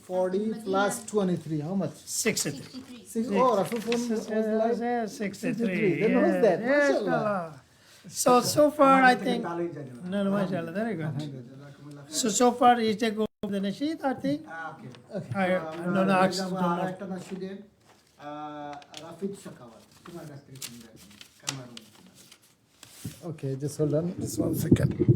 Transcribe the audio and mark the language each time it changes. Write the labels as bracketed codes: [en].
[en] 40 plus 23, how much? 63. 6. Oh, Rasul was like, Yeah, 63. Then who's that? Yes, MashaAllah. Allah. So far I think. No, MashaAllah, very good. So far is to go with the nasheed, I think. Okay. I'm not asking too much. [bn] আরেকটা নাশিদের রাফিদ শাকাওয়াত তোমার কাছ থেকে শুনবেন কামারুন। [en] okay, just hold on, just 1 second.